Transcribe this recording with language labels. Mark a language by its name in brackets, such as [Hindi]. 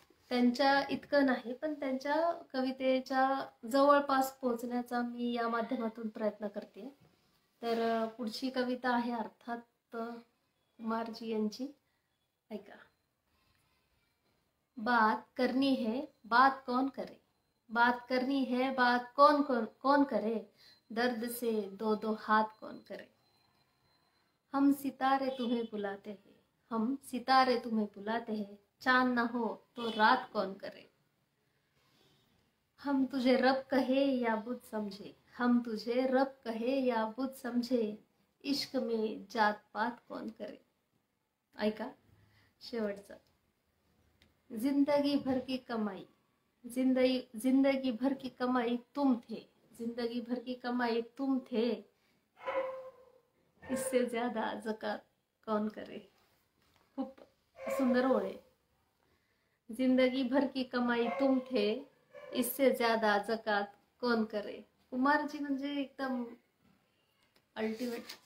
[Marathi] त्यांच्या इतकं नाही, पण त्यांच्या कवितेच्या जवळपास पोहोचण्याचा मी या माध्यमातून प्रयत्न करते. तर पुढची कविता आहे अर्थात कुमारजी यांची. ऐका. [Hindi] बात करनी है बात कौन करे, बात करनी है बात कौन करे, दर्द से दो दो हाथ कौन करे. हम सितारे तुम्हें बुलाते हैं, हम सितारे तुम्हें बुलाते हैं, चांद ना हो तो रात कौन करे. हम तुझे रब कहे या बुत समझे, हम तुझे रब कहे या बुत समझे, इश्क में जात पात कौन करे. [Marathi] ऐका शेवटचा. [Hindi] जिंदगी भर की कमाई, जिंदगी भर की कमाई तुम थे, जिंदगी भर की कमाई तुम थे, इससे ज्यादा ज़कात कौन करे. [Marathi] खूप सुंदर ओळ आहे. [Hindi] जिंदगी भर की कमाई तुम थे, इससे ज्यादा जकात कौन करे. [Marathi] कुमारजी म्हणजे एकदम अल्टिमेट.